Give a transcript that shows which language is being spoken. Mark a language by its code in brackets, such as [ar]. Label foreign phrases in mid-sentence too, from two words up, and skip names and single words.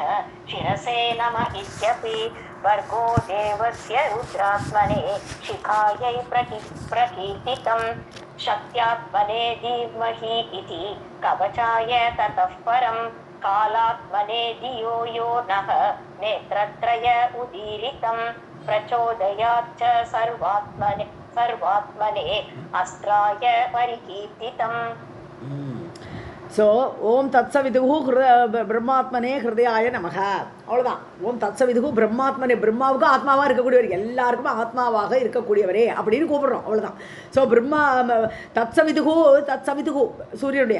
[sa] शिरसे नमः इत्यपि वर्गो देवस्य रुद्रात्मने शिखायै प्रकीर्तितं शक्त्यात्मने धीमहि इति कवचाय ततः परं कालात्मने धियो यो नः नेत्रत्रय उदीरितं प्रचोदयाच्च सर्वात्मने अस्त्राय परिकीर्तितम्. ஸோ ओम् तत्सवितुः ब्रह्मात्मने हृदयाय नमः. [ta] அவ்வளோதான். [sa] ओम् तत्सवितुः ब्रह्मात्मने, [ta] பிரம்மாவுக்கு ஆத்மாவாக இருக்கக்கூடியவர், எல்லாருக்குமே ஆத்மாவாக இருக்கக்கூடியவரே அப்படின்னு கூப்பிடுறோம். அவ்வளோதான். ஸோ தத்சவிதுகு சூரியனுடைய.